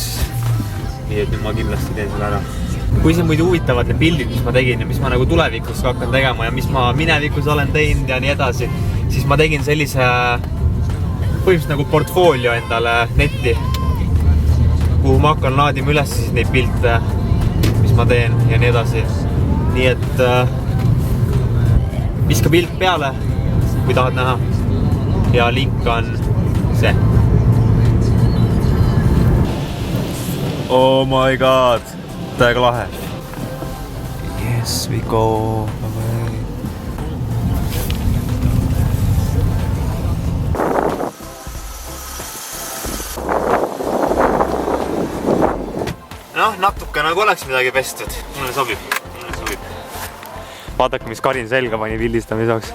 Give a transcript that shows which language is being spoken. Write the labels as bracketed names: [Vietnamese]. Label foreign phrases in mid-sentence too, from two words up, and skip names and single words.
[Estonian] Nii et nüüd ma kindlasti teen selle ära. Kui see muidu huvitavad need pildid, mis ma tegin ja mis ma nagu tulevikus hakkan tegema ja mis ma minevikus olen teinud ja nii edasi, siis ma tegin sellise põhimõtteliselt nagu portfoolio endale netti, kuhu ma hakkan laadima üles siis neid pilte, mis ma teen ja nii edasi. Nii et viska pilt peale, kui tahad näha. Ja link on see. [English] Oh my god, [Estonian] täiega lahe. [English] Yes, we go away. [Estonian] Noh, natuke nagu oleks midagi pestud. Mulle sobib. Vaadake, mis Karin selga pani pildistamiseks.